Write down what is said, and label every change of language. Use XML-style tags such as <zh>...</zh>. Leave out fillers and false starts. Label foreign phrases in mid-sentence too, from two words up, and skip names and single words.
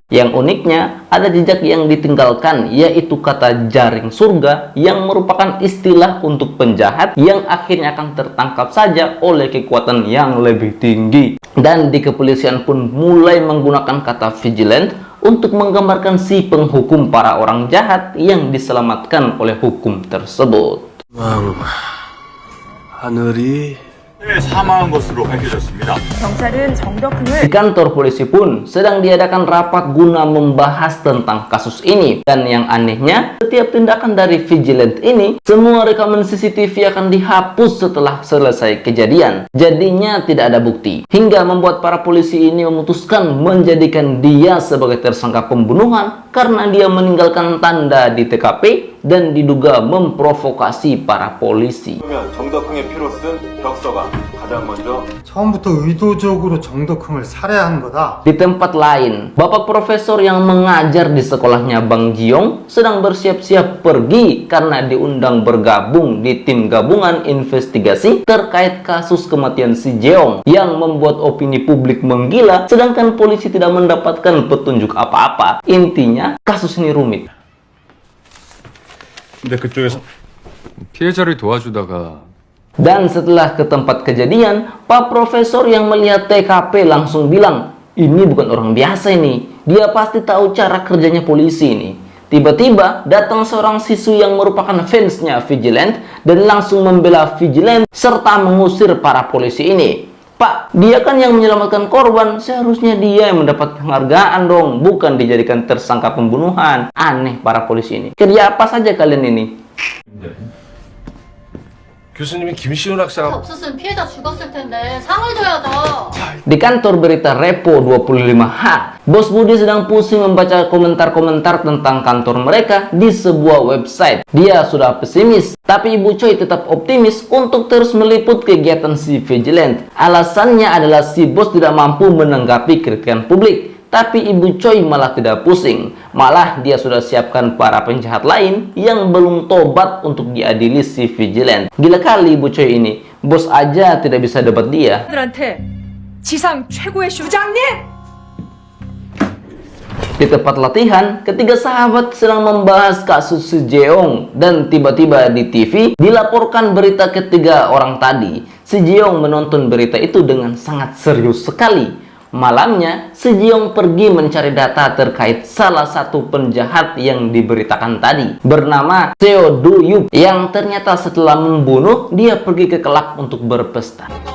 <id>Yang uniknya, ada jejak yang ditinggalkan, yaitu kata jaring surga yang merupakan istilah untuk penjahat yang akhirnya akan tertangkap saja oleh kekuatan yang lebih tinggi. Dan di kepolisian pun mulai menggunakan kata vigilant untuk menggambarkan si penghukum para orang jahat yang diselamatkan oleh hukum tersebut.</id> <ko>하늘이 사망한 것으로 밝혀졌습니다. 경찰은 정덕흥을</ko> <id>Di kantor polisi pun sedang diadakan rapat guna membahas tentang kasus ini. Dan yang anehnya, setiap tindakan dari vigilant ini, semua rekaman CCTV akan dihapus setelah selesai kejadian. Jadinya tidak ada bukti. Hingga membuat para polisi ini memutuskan menjadikan dia sebagai tersangka pembunuhan karena dia meninggalkan tanda di TKP dan diduga memprovokasi para polisi.</id> <ko>그러면 정덕흥의 피로 쓴 벽서가 가장 먼저 처음부터 의도적으로 정덕흥을 살해한 거다.</ko> <id>Di tempat lain, Bapak Profesor yang mengajar di sekolahnya Bang Jiong sedang bersiap-siap pergi karena diundang bergabung di tim gabungan investigasi terkait kasus kematian Si Jeong yang membuat opini publik menggila, sedangkan polisi tidak mendapatkan petunjuk apa-apa. Intinya, kasus ini rumit.</id> <ko>근데 그쪽에서 피해자를 도와주다가</ko> <id>Dan setelah ke tempat kejadian, Pak Profesor yang melihat TKP langsung bilang, ini bukan orang biasa ini. Dia pasti tahu cara kerjanya polisi ini. Tiba-tiba datang seorang siswi yang merupakan fansnya Vigilant dan langsung membela Vigilant serta mengusir para polisi ini. Pak, dia kan yang menyelamatkan korban, seharusnya dia yang mendapat penghargaan dong, bukan dijadikan tersangka pembunuhan. Aneh para polisi ini. Kerja apa saja kalian ini?</id> <ko>교수님이 김시훈 학생 없었으면 피해자 죽었을 텐데 상을 줘야죠.</ko> <id>Di kantor berita Repo 25H, Bos Budi sedang pusing membaca komentar-komentar tentang kantor mereka di sebuah website. Dia sudah pesimis, tapi Ibu Choi tetap optimis untuk terus meliput kegiatan si Vigilant. Alasannya adalah si bos tidak mampu menanggapi kritikan publik. Tapi Ibu Choi malah tidak pusing. Malah dia sudah siapkan para penjahat lain yang belum tobat untuk diadili si Vigilant. Gila kali Ibu Choi ini. Bos aja tidak bisa dapat dia.</id> <ko>들한테 지상 최고의 슈장님!</ko> <id>Di tempat latihan, ketiga sahabat sedang membahas kasus Si Jeong, dan tiba-tiba di TV dilaporkan berita ketiga orang tadi. Si Jeong menonton berita itu dengan sangat serius sekali. Malamnya, Si Jeong pergi mencari data terkait salah satu penjahat yang diberitakan tadi, bernama Seo Do Yup, yang ternyata setelah membunuh, dia pergi ke klub untuk berpesta.</id>